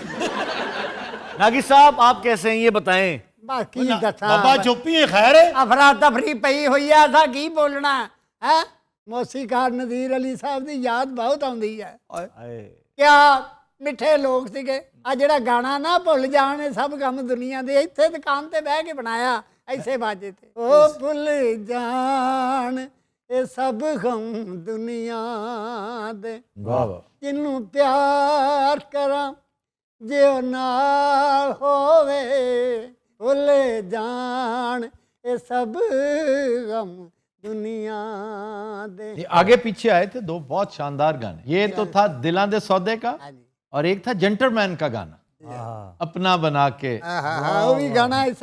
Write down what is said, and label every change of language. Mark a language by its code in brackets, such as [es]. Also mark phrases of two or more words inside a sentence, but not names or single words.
[ur] ناگی صاحب آپ کیسے ہیں یہ بتائیں. [pa] باقی دساں بابا چپی ہے, خیر ہے. افراتفری پئی ہوئی ہے, اساں کی بولنا ہے. موسیقار نذیر علی صاحب دی یاد بہت آندی ہے. کیا میٹھے لوگ سیگے. آ جڑا گانا نہ بھول جان سب غم دنیا دے, ایتھے دکان تے بہ کے بنایا ایسے باجے تے. او بھول جان اے سب غم دنیا دے, جنوں پیار کراں جے او نال ہووے. بھول جان اے سب غم دنیا دے. [ur] آگے پیچھے آئے تھے 2 بہت شاندار گانے. یہ تو تھا دلاں دے سودے کا, اور ایک تھا جنٹلمین کا گانا, اپنا بنا کے وہ بھی گانا ایسے